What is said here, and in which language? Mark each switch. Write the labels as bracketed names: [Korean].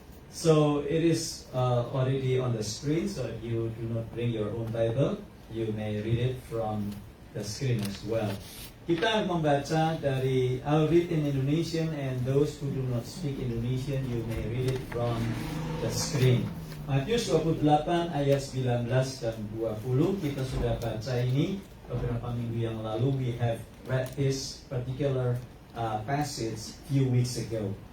[English] So it is already on the screen. So if you do not bring your own Bible, you may read it from the screen as well. [Indonesian] Kita membaca dari, [English] I'll read in Indonesian, and those who do not speak Indonesian, you may read it from the screen. [Indonesian] Matius 28 ayat 19 dan 20, kita sudah baca ini beberapa minggu yang lalu. [English] We have read this particular passage few weeks ago.